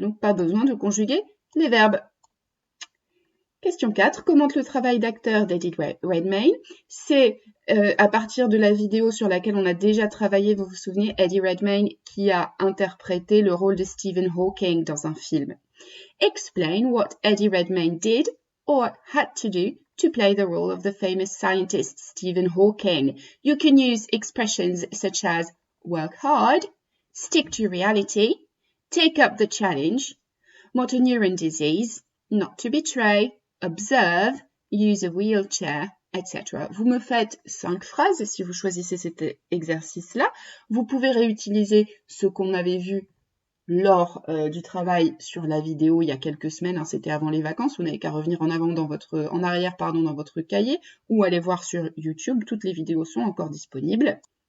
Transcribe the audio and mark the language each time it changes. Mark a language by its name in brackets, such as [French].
[French] Donc, pas besoin de conjuguer les verbes. Question 4. Commente le travail d'acteur d'Eddie Redmayne. C'est à partir de la vidéo sur laquelle on a déjà travaillé, vous vous souvenez, Eddie Redmayne qui a interprété le rôle de Stephen Hawking dans un film. [English] Explain what Eddie Redmayne did or had to do to play the role of the famous scientist Stephen Hawking. You can use expressions such as work hard, stick to reality, take up the challenge, motor neuron disease, not to betray, observe, use a wheelchair, etc. [French] Vous me faites 5 phrases si vous choisissez cet exercice-là. Vous pouvez réutiliser ce qu'on avait vu lors du travail sur la vidéo il y a quelques semaines, c'était avant les vacances, vous n'avez qu'à revenir en arrière dans votre cahier ou aller voir sur YouTube, toutes les vidéos sont encore disponibles.